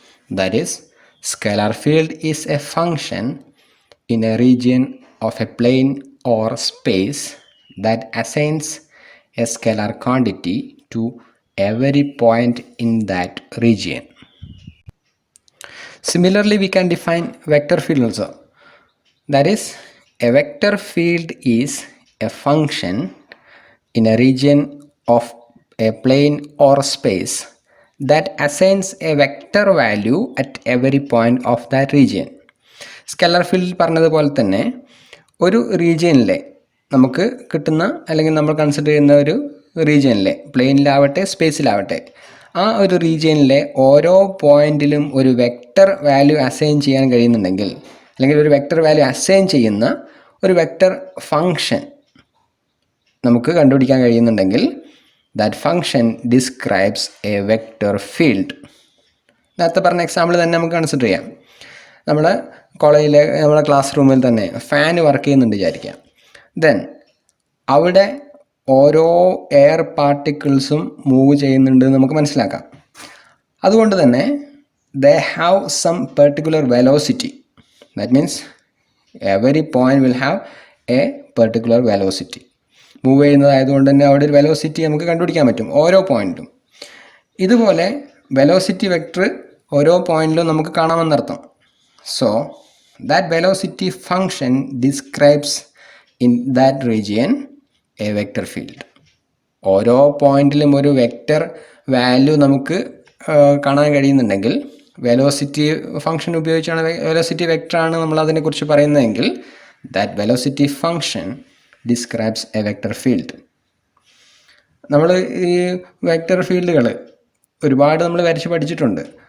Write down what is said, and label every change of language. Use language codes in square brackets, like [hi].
[en] That is scalar field is a function in a region of a plane or space that assigns a scalar quantity to every point in that region. Similarly, we can define vector field also. That is, a vector field is a function in a region of a plane or space that assigns a vector value at every point of that region. [ml] Scalar field പറഞ്ഞതുപോലെ തന്നെ ഒരു റീജിയനിലെ നമുക്ക് കിട്ടുന്ന, അല്ലെങ്കിൽ നമ്മൾ consider ചെയ്യുന്ന ഒരു റീജിയനിലെ പ്ലെയിനിലാവട്ടെ സ്പേസിലാവട്ടെ, ആ ഒരു റീജിയനിലെ ഓരോ പോയിന്റിലും ഒരു വെക്റ്റർ വാല്യൂ അസൈൻ ചെയ്യാൻ കഴിയുന്നുണ്ടെങ്കിൽ, അല്ലെങ്കിൽ ഒരു വെക്റ്റർ വാല്യൂ അസൈൻ ചെയ്യുന്ന ഒരു വെക്റ്റർ ഫംഗ്ഷൻ നമുക്ക് കണ്ടുപിടിക്കാൻ കഴിയുന്നുണ്ടെങ്കിൽ [en] That function describes a vector field. [ml] നേരത്തെ പറഞ്ഞ എക്സാമ്പിൾ തന്നെ നമുക്ക് കൺസിഡർ ചെയ്യാം. നമ്മുടെ കോളേജിലെ നമ്മുടെ ക്ലാസ് റൂമിൽ തന്നെ ഫാൻ വർക്ക് ചെയ്യുന്നുണ്ട് വിചാരിക്കാം. ദെൻ അവിടെ ഓരോ എയർ പാർട്ടിക്കിൾസും മൂവ് ചെയ്യുന്നുണ്ട് നമുക്ക് മനസ്സിലാക്കാം. അതുകൊണ്ട് തന്നെ [en] They have some particular velocity. That means every point will have a particular velocity. [ml] Move ചെയ്യുന്നതായതുകൊണ്ട് തന്നെ അവിടെ ഒരു വെലോസിറ്റി നമുക്ക് കണ്ടുപിടിക്കാൻ പറ്റും ഓരോ പോയിന്റിലും. ഇതുപോലെ വെലോസിറ്റി വെക്ടർ ഓരോ പോയിന്റിലും നമുക്ക് കാണാമെന്നർത്ഥം. [en] So that velocity function describes in that region a vector field. [ml] ഓരോ പോയിന്റിലും ഒരു വെക്റ്റർ വാല്യൂ നമുക്ക് കാണാൻ കഴിയുന്നുണ്ടെങ്കിൽ, വെലോസിറ്റി ഫംഗ്ഷൻ ഉപയോഗിച്ചാണ്, വെലോസിറ്റി വെക്ടറാണ് നമ്മൾ അതിനെക്കുറിച്ച് പറയുന്നതെങ്കിൽ, [en] that velocity function describes a vector field. [ml] നമ്മൾ ഈ വെക്റ്റർ ഫീൽഡുകൾ ഒരുപാട് നമ്മൾ വരച്ച് പഠിച്ചിട്ടുണ്ട്.